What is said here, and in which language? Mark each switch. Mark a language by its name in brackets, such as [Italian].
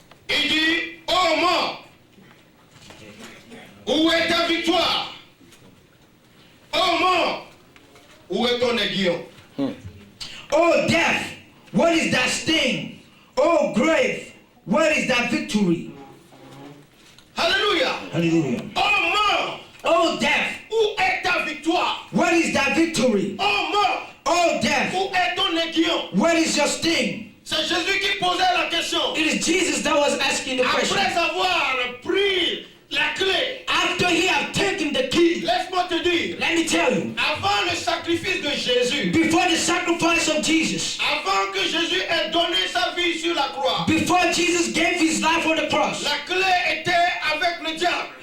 [French] Il dit, ô mort, où est ta victoire? Ô mort, où est ton aiguillon? [English] Oh death, what is that sting? Oh grave, what is that victory? [French] Alléluia. [English] Hallelujah. [French] Ô mort, [English] Oh death, [French] où est ta victoire? [English] what is that victory? [French] Ô mort, [English] Oh death, [French] où est ton aiguillon? [English] what is your sting? [French] C'est Jésus qui posait la question. [English] It is Jesus that was asking the question. [French] Après avoir pris la clé, [English] After he had taken the key, [French] laisse-moi te dire, [English] let me tell you, [French] avant le sacrifice de Jésus, [English] before the sacrifice of Jesus, [French] avant que Jésus ait donné sa vie sur la croix, [English] before Jesus gave his life on the cross, [French] la clé était avec le diable.